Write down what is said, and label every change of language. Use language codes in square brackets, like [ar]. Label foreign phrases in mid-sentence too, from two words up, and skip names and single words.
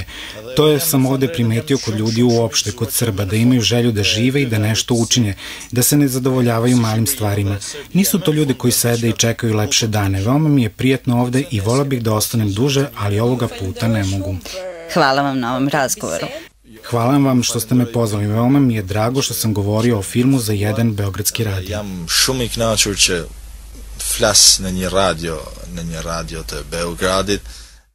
[sr] To sam ovde primetio kod ljudi uopšte, kod Srba, da imaju želju da žive i da nešto učine, da se ne zadovoljavaju malim stvarima. Nisu to ljudi koji sede i čekaju lepše dane. Veoma mi je prijatno ovde i voleo bih da ostanem duže, ali ovoga puta ne mogu. Hvala vam na ovom razgovoru. Hvala vam što ste me pozvali. Veoma mi je drago što sam govorio o filmu za jedan beogradski radio. [sq] Jam shumë i kënaqur që flas në një radio të Beogradit.